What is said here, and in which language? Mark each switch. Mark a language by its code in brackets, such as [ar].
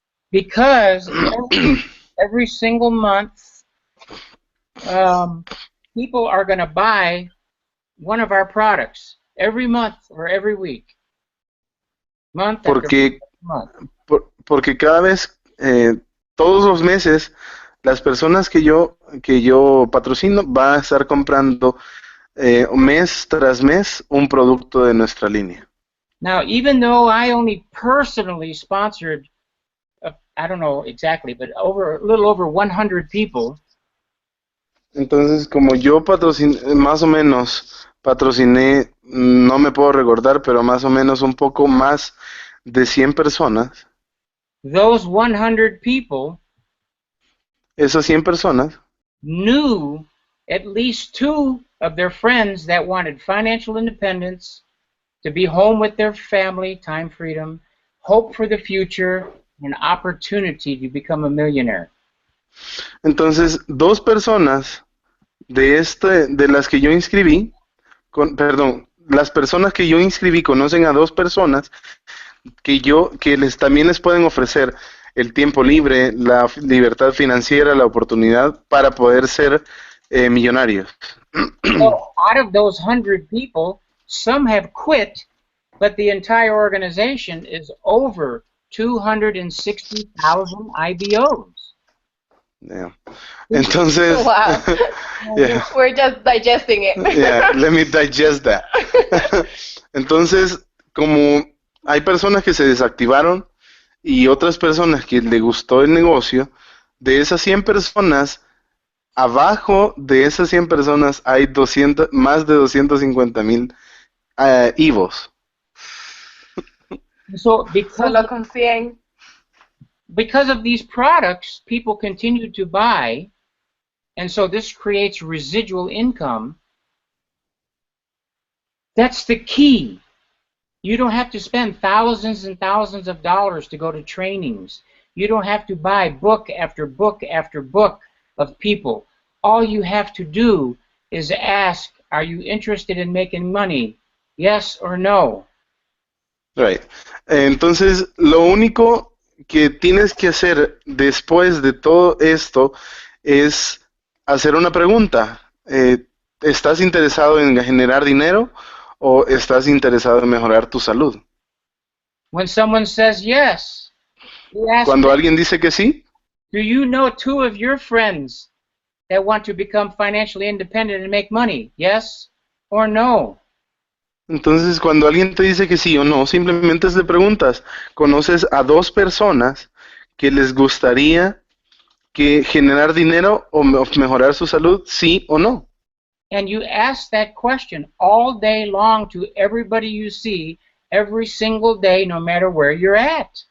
[en] Because every single month, people are going to buy one of our products every month or every week. Month [es] Porque, [en] after month. [es] porque cada vez, todos los meses, las personas que yo patrocino van a estar comprando mes tras mes un producto de nuestra línea. [en] Now, even though I only personally sponsored, I don't know exactly, but a little over 100 people. [es] Entonces, como yo patrociné, más o menos patrociné, no me puedo recordar, pero más o menos un poco más de 100 personas. [en] Those 100 people [es] Esas 100 personas [en] knew at least two of their friends that wanted financial independence, to be home with their family, time freedom, hope for the future, and opportunity to become a millionaire. [es] Entonces, dos personas de las que yo inscribí, perdón, las personas que yo inscribí conocen a dos personas que también les pueden ofrecer el tiempo libre, la libertad financiera, la oportunidad para poder ser millonarios. [en] So, out of those 100 people, some have quit, but the entire organization is over 260,000 IBOs. [es] Yeah. Entonces, [en] Wow. yeah. We're just digesting it. Yeah, let me digest that. [es] Entonces, como hay personas que se desactivaron y otras personas que le gustó el negocio, de esas 100 personas, abajo de esas 100 personas hay más de 250,000 IVOs. [en] So [es] Solo con 100. [en] because of these products, people continue to buy, and so this creates residual income. That's the key. You don't have to spend thousands and thousands of dollars to go to trainings. You don't have to buy book after book after book of people. All you have to do is ask, are you interested in making money? Yes or no? Right. [es] Entonces, lo único que tienes que hacer después de todo esto es hacer una pregunta. ¿Estás interesado en generar dinero o estás interesado en mejorar tu salud? [en] When someone says yes, you ask [es] Cuando [en] them, [es] alguien dice que sí, [en] do you know two of your friends that want to become financially independent and make money? Yes or no? [es] entonces cuando alguien te dice que sí o no, simplemente le preguntas, ¿conoces a dos personas que les gustaría generar dinero o mejorar su salud, sí o no? [en] And you ask that question all day long to everybody you see, every single day, no matter where you're at.